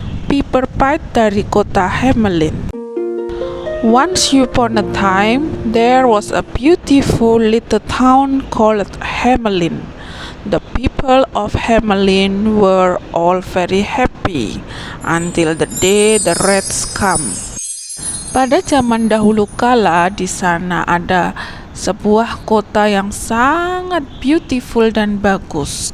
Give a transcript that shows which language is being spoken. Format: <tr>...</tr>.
<id>Piper Pied dari kota Hamelin.</id> <en>Once upon a time, there was a beautiful little town called Hamelin. The people of Hamelin were all very happy until the day the rats come.</en> <id>Pada zaman dahulu kala, di sana ada sebuah kota yang sangat</id> <en>beautiful</en> <id>dan bagus.</id>